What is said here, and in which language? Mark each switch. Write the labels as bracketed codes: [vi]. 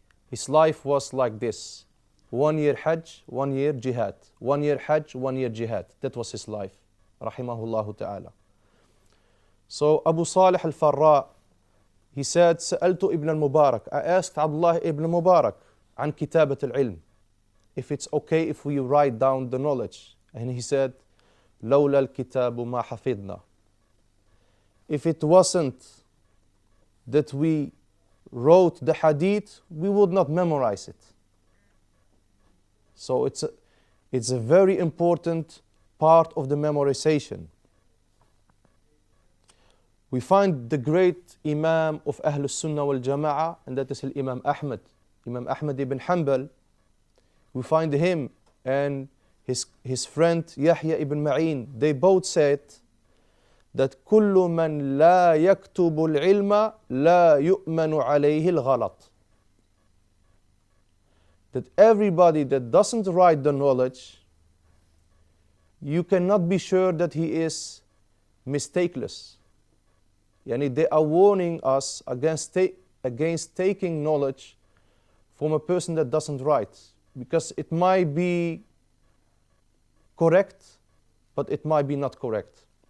[en] His life was like this: 1 year Hajj, 1 year Jihad, 1 year Hajj, 1 year Jihad. That was his life, rahimahullah ta'ala. So Abu Salih al-Farra, he said, سألت ibn al-Mubarak, I asked Abdullah ibn al-Mubarak عن كتابة العلم, if it's okay if we write down the knowledge. [ar] And he said, لولا الكتاب ما حفظنا. [en] If it wasn't that we wrote the hadith, we would not memorize it. So it's a very important part of the memorization. We find the great Imam of Ahlul Sunnah wal Jama'ah, and that is Imam Ahmad ibn Hanbal. We find him and his friend Yahya ibn Ma'in. [ar] They both said that كل من لا يكتب العلم لا يؤمن عليه الغلط. [en] That everybody that doesn't write the knowledge, you cannot be sure that he is mistakeless. Yani they are warning us against taking knowledge from a person that doesn't write, because it might be correct, but it might be not correct.